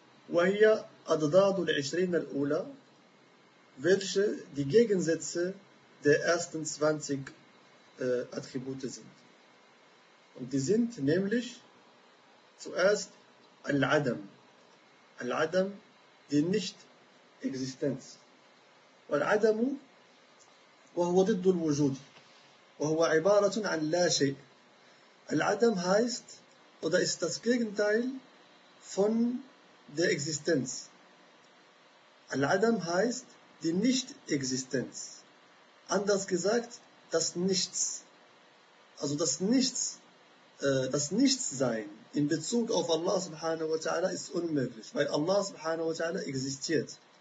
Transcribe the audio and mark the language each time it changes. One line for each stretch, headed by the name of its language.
Arabic: وَهِيَ أَدْدَادُ الْعِشْرِينَ الْأُولَى,
German: welche die Gegensätze der ersten 20 Attribute sind. Und die sind nämlich zuerst Al-Adam. Al-Adam, die Nicht-Existenz.
Arabic: Al-Adam, وَهُوَ ضِدُّ الْوُجُودِ وَهُوَ عِبَارَةٌ عَنْ لَا شَيْءٍ.
German: Al-Adam heißt, oder ist das Gegenteil von der Existenz. Al-Adam heißt, die Nicht-Existenz. Anders gesagt, das Nichts. Also das Nichts, das Nichtsein in Bezug auf Allah subhanahu wa ta'ala ist unmöglich, weil Allah subhanahu wa ta'ala existiert.